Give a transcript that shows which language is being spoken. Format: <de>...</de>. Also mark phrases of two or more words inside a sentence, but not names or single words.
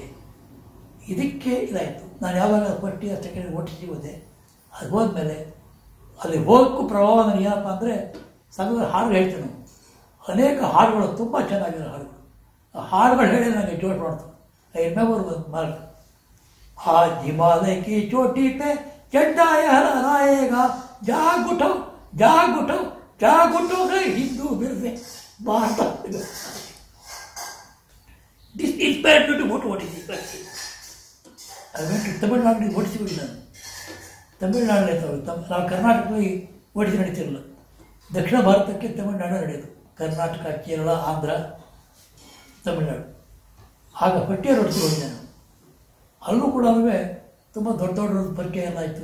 <kn>ಇದಕ್ಕೆ ಇದಾಯಿತು. ನಾನು ಯಾವಾಗ</kn> <en>first year second year</en> <kn>OTC ಹೋದೆ, ಅದು ಹೋದ್ಮೇಲೆ ಅಲ್ಲಿ ಹೋಗೋಕ್ಕೂ ಪ್ರಭಾವ ನನಗೆ ಏನಪ್ಪ ಅಂದರೆ ಸಂಘದ ಹಾಡುಗಳು ಹೇಳ್ತೀನಿ ನಾವು. ಅನೇಕ ಹಾಡುಗಳು ತುಂಬ ಚೆನ್ನಾಗಿರೋ ಹಾಡುಗಳು. ಆ ಹಾಡುಗಳು ಹೇಳಿ ನನಗೆ ಜೋರು ಮಾಡ್ತು.</kn> <en>I remember</en> <kn>ಒಂದು ಮಾರ್ಕ್,</kn> <hi>आज हिमालय की चोटी पे झंडा लहराएगा, जाग उठो जाग उठो जाग उठो गए हिंदू फिर से भारत.</hi> <en>This inspired me to go to OTC. I went to</en> <kn>ತಮಿಳುನಾಡಿಗೆ OTC ಹೋಗಿ ನಾನು. ತಮಿಳುನಾಡಲ್ಲಿ ನಾವು ಕರ್ನಾಟಕದಲ್ಲಿ OTC ನಡೀತಿರಲಿಲ್ಲ. ದಕ್ಷಿಣ ಭಾರತಕ್ಕೆ ತಮಿಳುನಾಡು ನಡೆಯೋದು. ಕರ್ನಾಟಕ, ಕೇರಳ, ಆಂಧ್ರ, ತಮಿಳುನಾಡು. ಆಗ ಪಟ್ಟಿಯರ್ OTC ಹೋಗಿ ನಾನು. ಅಲ್ಲೂ ಕೂಡ ತುಂಬ ದೊಡ್ಡ ದೊಡ್ಡ ಪರಿಚಯ ಎಲ್ಲ ಆಯಿತು.</kn>